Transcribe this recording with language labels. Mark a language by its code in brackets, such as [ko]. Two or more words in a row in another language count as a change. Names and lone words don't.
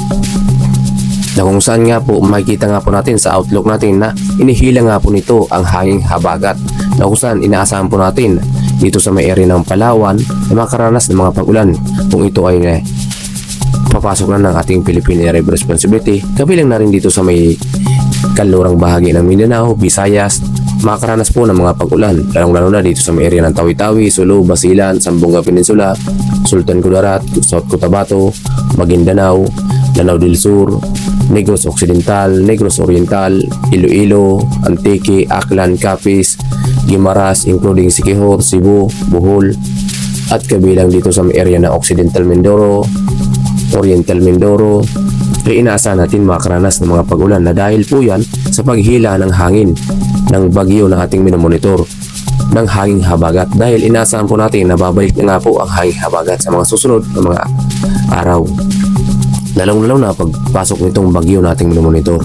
[tl] Na kung saan nga po makikita nga po natin sa outlook natin na inihila nga po nito ang hanging habagat, na kung saan inaasahan po natin dito sa may area ng Palawan na makaranas ng mga pag-ulan kung ito ay papasok na ng ating Philippine Area of Responsibility. Kabilang na rin dito sa may kanlurang bahagi ng Mindanao, Visayas, makaranas po ng mga pag-ulan lalong-lalo na dito sa may area ng Tawi-Tawi, Sulu, Basilan, Zamboanga Peninsula, Sultan Kudarat, South Cotabato, Maguindanao, Lanao del Sur, Negros Occidental, Negros Oriental, Iloilo, Antique, Aklan, Capiz, Guimaras, including Siquijor, Cebu, Bohol, at kabilang dito sa may area na Occidental Mindoro, Oriental Mindoro, ay inaasahan natin makaranas ng mga pag-ulan na dahil po yan sa paghila ng hangin ng bagyo na ating minomonitor ng hanging habagat, dahil inaasahan po natin na babalik na nga po ang hanging habagat sa mga susunod na mga araw, lalong-lalo na pagpasok nitong bagyo nating minomonitor.